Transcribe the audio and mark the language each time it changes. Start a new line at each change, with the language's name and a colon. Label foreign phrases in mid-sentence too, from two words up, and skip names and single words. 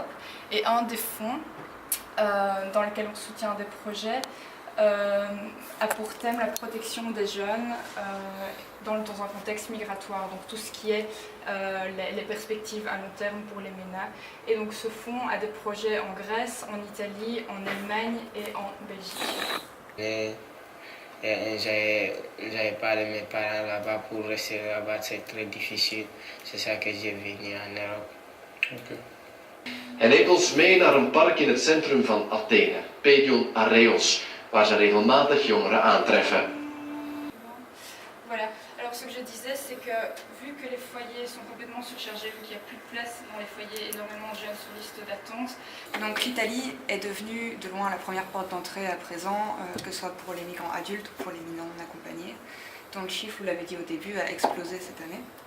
French: Et un des fonds dans lesquels on soutient des projets a pour thème la protection des jeunes dans un contexte migratoire, donc tout ce qui est les perspectives à long terme pour les MENA. Et donc ce fonds a des projets en Grèce, en Italie, en Allemagne et en Belgique. J'avais parlé de mes parents là-bas pour rester là-bas, c'est très difficile. C'est ça que j'ai venu en Europe. Okay.
Dutch: Hij neemt ons mee naar een park in het centrum van Athene, Pedion Areos, waar ze regelmatig jongeren aantreffen.
French: Voilà. Alors ce que je disais, c'est que vu que les foyers sont complètement surchargés, vu qu'il n'y a plus de place dans les foyers, énormément de jeunes sur liste d'attente. Donc l'Italie est devenue de loin la première porte d'entrée à présent, que ce soit pour les migrants adultes ou pour les mineurs non accompagnés, dont le chiffre, vous l'avez dit au début, a explosé cette année.